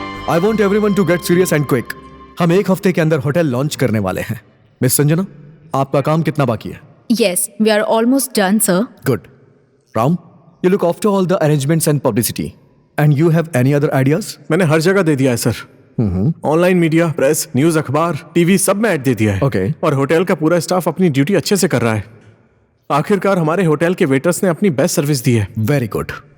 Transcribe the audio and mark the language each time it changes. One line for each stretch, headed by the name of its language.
English: I want everyone to get serious and quick.
Hindi: हम 1 हफ्ते के अंदर होटल लॉन्च करने वाले हैं। मिस संजना, आपका काम कितना बाकी है?
English: Yes, we are almost done, sir. Good. Ram, You look after all the arrangements and publicity. And you have any other ideas?
Hindi: मैंने हर जगह दे दिया है sir. Online media, press, news, अखबार, टीवी सब में ऐड दे दिया है।
English: Okay.
Hindi: और होटल का पूरा स्टाफ अपनी ड्यूटी अच्छे से कर रहा है। आखिरकार हमारे होटल के वेटर्स ने अपनी बेस्ट सर्विस दी है।
English: Very good.